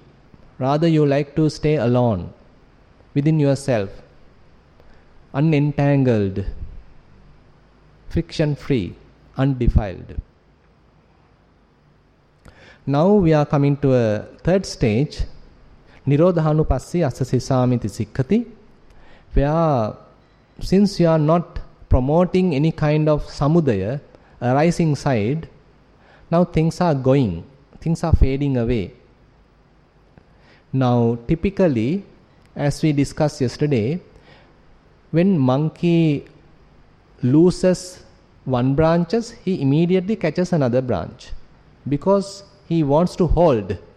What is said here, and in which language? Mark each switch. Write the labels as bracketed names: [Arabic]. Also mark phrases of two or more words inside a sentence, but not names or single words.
[English] Rather you like to stay alone within yourself, unentangled, friction-free, undefiled. Now we are coming to a third stage, [Pali] Nirodhanupassī asasisamiti sikkati, [English] where since you are not promoting any kind of samudaya, arising side, now things are going, things are fading away. Now typically, as we discussed yesterday, when monkey loses one branches, he immediately catches another branch because he wants to hold.